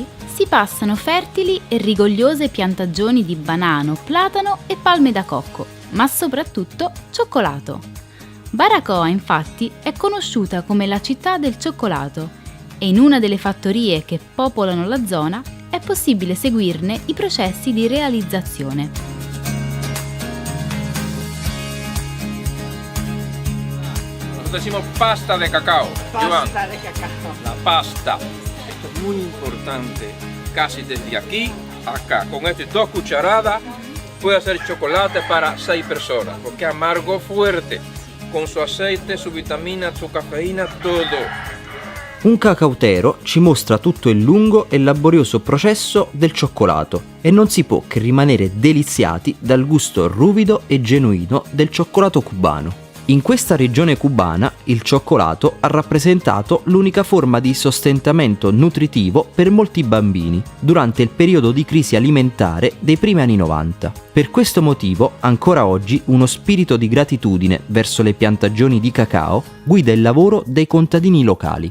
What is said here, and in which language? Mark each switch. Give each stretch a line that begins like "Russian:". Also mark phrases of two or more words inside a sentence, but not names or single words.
Italian: si passano fertili e rigogliose piantagioni di banano, platano e palme da cocco, ma soprattutto cioccolato. Baracoa infatti è conosciuta come la città del cioccolato e in una delle fattorie che popolano la zona è possibile seguirne i processi di realizzazione.
Spanish: Nosotros decimos pasta de cacao. Joan. Pasta de cacao. La pasta. Esto es muy importante. Casi desde aquí a acá. Con estas 2 cucharadas puede hacer chocolate para 6 personas. Porque es amargo fuerte. Con su aceite, su vitamina, su cafeína, todo.
Italian: Un cacautero ci mostra tutto il lungo e laborioso processo del cioccolato e non si può che rimanere deliziati dal gusto ruvido e genuino del cioccolato cubano. In questa regione cubana il cioccolato ha rappresentato l'unica forma di sostentamento nutritivo per molti bambini durante il periodo di crisi alimentare dei primi anni 90. Per questo motivo, ancora oggi, uno spirito di gratitudine verso le piantagioni di cacao guida il lavoro dei contadini locali.